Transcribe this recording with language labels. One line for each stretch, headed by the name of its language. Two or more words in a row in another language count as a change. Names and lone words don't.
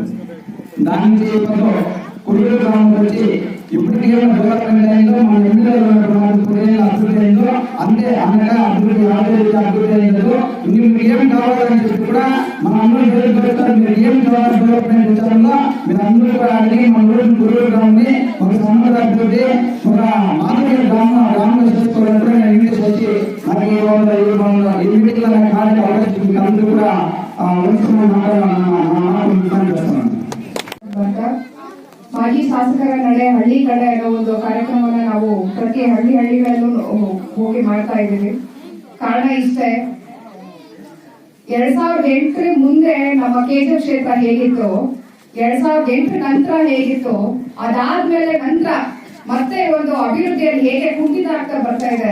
Telugu: దాని నుంచి కుల్లూరు గ్రామం వచ్చి ఇప్పటికి ఏమైనా డెవలప్మెంట్ అయిందో మన ఎమ్మెల్యే అభివృద్ధి అయిందో అంతే అనగా అభివృద్ధి అభివృద్ధి అయిందో మీకు ఏం కావాలని చెప్పి కూడా మన అందరూ పెడతారు. మీరు ఏం కావాలి డెవలప్మెంట్ విషయంలో మీరు అందరూ కూడా అడిగి మన ఊరు కుల్లూరు గ్రామాన్ని ఒక సమగ్ర అభివృద్ధి ఒక మాధుర్య గ్రామంలో చేసుకోవాలంటే నేను ఇంగ్లీష్ వచ్చి నాకు ఈ మీటింగ్లో నాకు మాట్లాడే అవకాశం మీకు అందరూ కూడా
Kannada: ಮಾಜಿ ಶಾಸಕರ ನಡೆ ಹಳ್ಳಿ ಕಡೆ ಅನ್ನೋ ಒಂದು ಕಾರ್ಯಕ್ರಮವನ್ನು ನಾವು ಪ್ರತಿ ಹಳ್ಳಿಗಳಲ್ಲೂ ಹೋಗಿ ಮಾಡ್ತಾ ಇದ್ದೀವಿ. ಕಾರಣ ಇಷ್ಟೇ, 2008 ಮುಂದೆ ನಮ್ಮ ಕೆಜಿಎಫ್ ಕ್ಷೇತ್ರ ಹೇಗಿತ್ತು, 2008 ನಂತರ ಹೇಗಿತ್ತು, ಅದಾದ್ಮೇಲೆ ನಂತರ ಮತ್ತೆ ಒಂದು ಅಭಿವೃದ್ಧಿಯಲ್ಲಿ ಹೇಗೆ ಕುಂಠಿತ ಆಗ್ತಾ ಬರ್ತಾ ಇದೆ.